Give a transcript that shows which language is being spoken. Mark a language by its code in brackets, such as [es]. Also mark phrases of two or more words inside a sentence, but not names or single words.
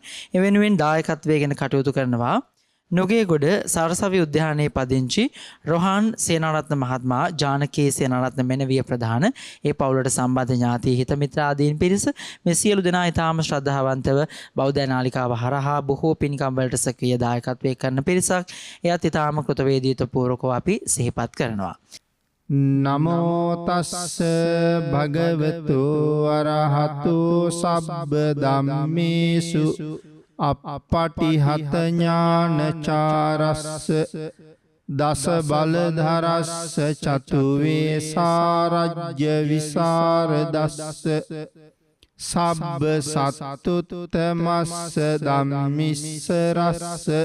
[si] ඒ වෙනුවෙන් දායකත්වයෙන් කටයුතු කරනවා නුගේගොඩ සරසවි උද්‍යානයේ පදිංචි රොහාන් සේනාරත්න මහත්මයා, ජානකී සේනාරත්න මෙනවිය ප්‍රධාන, ඒ පවුලට සම්බන්ධ ඥාති හිත මිත්‍ර ආදීන් පිරිස මේ සියලු දෙනා ඊටාම ශ්‍රද්ධාවන්තව බෞද්ධ නාලිකාව හරහා බොහෝ පින්කම් වලට සක්‍රීය දායකත්වයේ කරන පිරිසක්. එයත් ඊටාම කෘතවේදීත්ව පූර්වකව අපි සිහිපත් කරනවා. [pi] නමෝ තස්ස භගවතු අරහතු සබ්බ ධම්මේසු අපපටිහත ඥානචාරස්ස දස බලධරස්ස චතුවේ සාරජ්‍ය විසරදස්ස සබ්බ සත්තුත්තමස්ස ධම්මිස්සරස්ස